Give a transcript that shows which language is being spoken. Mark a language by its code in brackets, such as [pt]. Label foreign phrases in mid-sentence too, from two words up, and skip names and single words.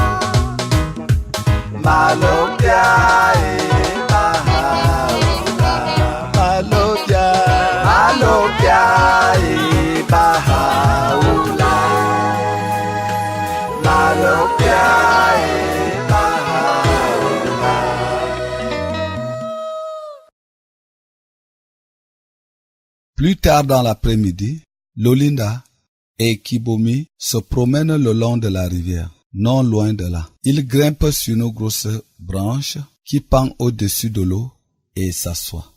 [fr] Malokia e Bahaula. Malokia. Malokia e Bahaula. Malokia e Bahaula. Plus tard dans l'après-midi, Lolinda et Kibomi se promènent le long de la rivière, non loin de là. Ils grimpent sur une grosse branche qui pend au-dessus de l'eau et s'assoient.